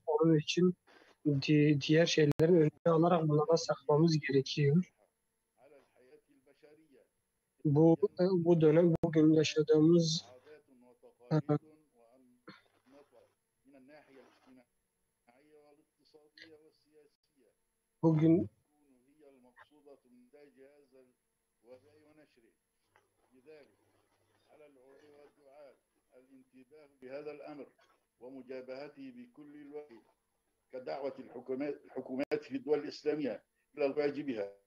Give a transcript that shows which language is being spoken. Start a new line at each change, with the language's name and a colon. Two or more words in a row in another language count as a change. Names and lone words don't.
Turkish: Onun için diğer şeylerin önüne alarak bunlara saklamamız gerekiyor. Bu dönem bugün yaşadığımız bugün
Arabic: بهذا الأمر ومجابهته بكل الوجه كدعوة الحكومات في الدول الإسلامية إلى الواجبها